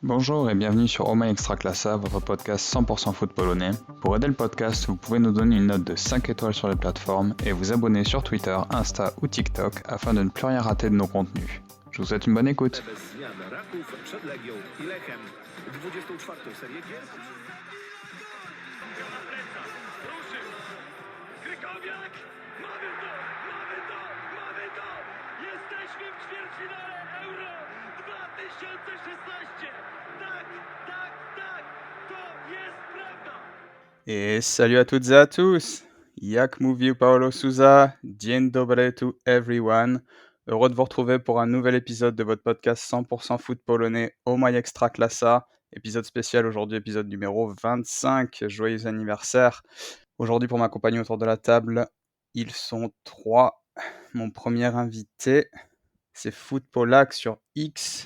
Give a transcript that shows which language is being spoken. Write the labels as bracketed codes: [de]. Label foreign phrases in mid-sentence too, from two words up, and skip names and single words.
[fr] Bonjour et bienvenue sur Oma Extraclassa, votre podcast 100% foot polonais. Pour aider le podcast, vous pouvez nous donner une note de 5 étoiles sur les plateformes et vous abonner sur Twitter, Insta ou TikTok afin de ne plus rien rater de nos contenus. Je vous souhaite une bonne écoute. [pl] Jesteśmy w ćwierćfinale Euro 2016. Tak, to jest prawda. [fr] Et salut à toutes et à tous. [pl] Jak mówił Paulo Souza, dzień dobry [en] to everyone. [fr] Heureux de vous retrouver pour un nouvel épisode de votre podcast 100% foot polonais Oma Extraclassa. Épisode spécial aujourd'hui, épisode numéro 25. Joyeux anniversaire. Aujourd'hui, pour m'accompagner autour de la table, ils sont 3. Mon premier invité, c'est Footpolac sur X.